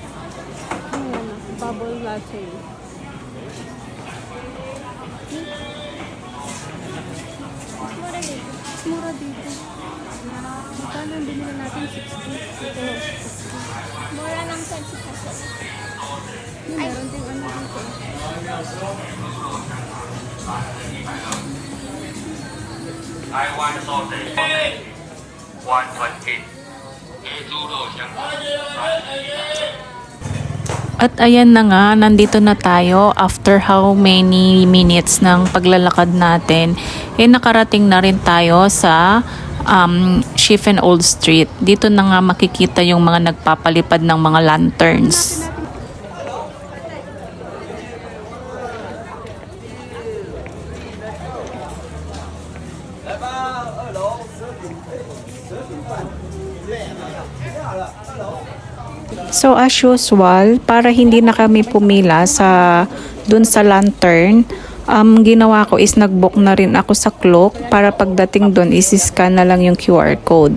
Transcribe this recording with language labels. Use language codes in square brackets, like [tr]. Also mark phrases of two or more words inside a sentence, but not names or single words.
[en] Bubble latte. [tl] Mura dito. Magkano ang binili natin? 60. Ito. Mura ng 20 pesos. Meron din ano dito. [en] Taiwan sausage 128 [zh] 猪肉香肠 [tl] At ayan na nga, nandito na tayo [en] after how many minutes [tl] ng paglalakad natin. Nakarating na rin tayo sa Chifen Old Street. Dito na nga makikita yung mga nagpapalipad ng mga lanterns. So [en] as usual, [tl] para hindi na kami pumila dun sa lantern, ginawa ko is nag-book na rin ako sa Klook para pagdating dun is-scan na lang yung [en] QR code.